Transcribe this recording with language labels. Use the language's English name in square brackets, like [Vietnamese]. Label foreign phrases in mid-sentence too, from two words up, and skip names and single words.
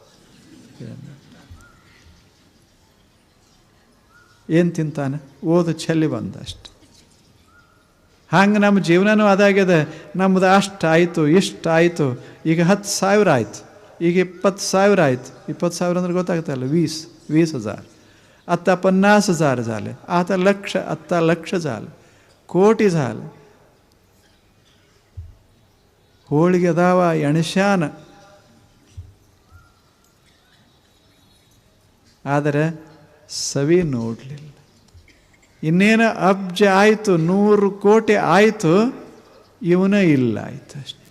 [Kannada] ಏನು ತಿಂತಾನೆ? ಓದು ಚೆಲ್ಲಿ ಬಂದ ಅಷ್ಟು. ಹಂಗೆ ನಮ್ಮ ಜೀವನನೂ ಅದಾಗ್ಯದ. ನಮ್ಮದು ಅಷ್ಟು ಆಯಿತು, ಇಷ್ಟು ಆಯಿತು, ಈಗ 10,000 ಆಯಿತು, ಈಗ 20,000 ಆಯಿತು. 20,000 ಅಂದ್ರೆ ಗೊತ್ತಾಗುತ್ತಲ್ಲ, 20,000. [Marathi] आता 50,000 झाले, आता लक्ष झालं, कोटी झालं. [Kannada] ಹೋಳಿಗೆ ಅದಾವ ಎಣಸ್ಯಾನ, ಆದರೆ ಸವಿ ನೋಡಲಿಲ್ಲ. ಇನ್ನೇನು ಅಬ್ಜ ಆಯಿತು, 100 ಕೋಟಿ ಆಯಿತು, ಇವನ ಇಲ್ಲ ಆಯ್ತು ಅಷ್ಟು.